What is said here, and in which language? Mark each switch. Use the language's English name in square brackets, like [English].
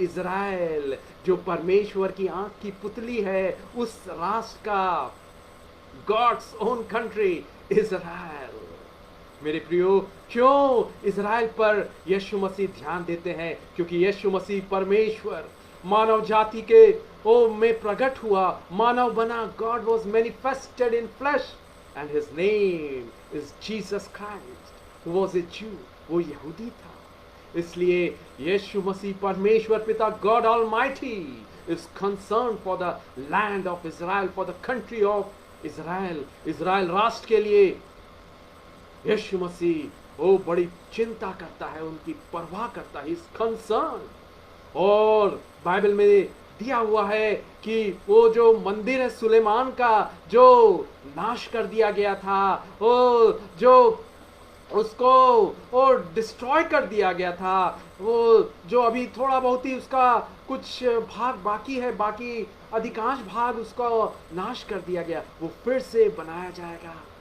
[Hindi] Israel जो परमेश्वर की आंख की पुतली है, उस राष्ट्र का, गॉड्स ओन कंट्री इज़राइल। मेरे प्रियो, क्यों इज़राइल पर यीशु मसीह ध्यान देते हैं? क्योंकि यीशु मसीह परमेश्वर मानव जाति के में प्रकट हुआ, मानव बना। [English] God was manifested in flesh and his name is Jesus Christ, who was a Jew। [Hindi] वो यहूदी था, इसलिए यीशु मसीह परमेश्वर पिता [English] God Almighty is concerned for the land of Israel, for the country of Israel। [Hindi] Israel राष्ट्र के लिए यीशु मसीह वो बड़ी चिंता करता है, उनकी परवाह करता है, इस कंसर्न। और बाइबल में दिया हुआ है कि वो जो मंदिर है सुलेमान का, जो नाश कर दिया गया था, वो जो उसको वो डिस्ट्रॉय कर दिया गया था, वो जो अभी थोड़ा बहुत ही उसका कुछ भाग बाकी है, बाकी अधिकांश भाग उसका नाश कर दिया गया, वो फिर से बनाया जाएगा।